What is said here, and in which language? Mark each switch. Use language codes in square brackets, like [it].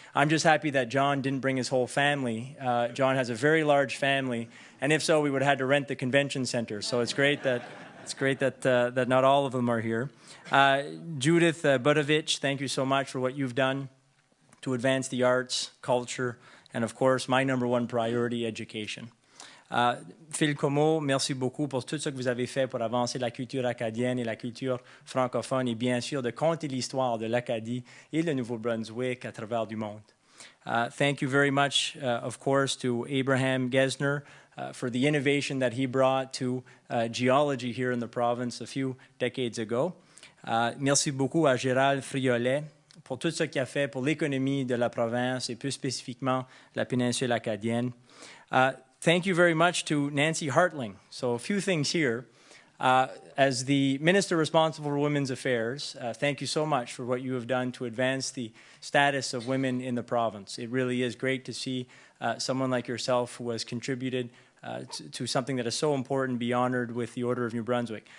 [en] I'm just happy that John didn't bring his whole family. John has a very large family, and if so, we would have had to rent the convention center. So it's great that not all of them are here. Judith Budovich, thank you so much for what you've done to advance the arts, culture, and of course, my number one priority, education. [fr] Phil Como, merci beaucoup pour tout ce que vous avez fait pour avancer la culture acadienne et la culture francophone et bien sûr de conter l'histoire de l'Acadie et le Nouveau-Brunswick à travers du monde. [en] Thank you very much, of course, to Abraham Gesner for the innovation that he brought to geology here in the province a few decades ago. [fr] Merci beaucoup à Gérald Friolet pour tout ce qu'il a fait pour l'économie de la province et plus spécifiquement la péninsule acadienne. [en] Thank you very much to Nancy Hartling. So a few things here. As the Minister responsible for Women's Affairs, thank you so much for what you have done to advance the status of women in the province. It really is great to see someone like yourself who has contributed to something that is so important be honored with the Order of New Brunswick.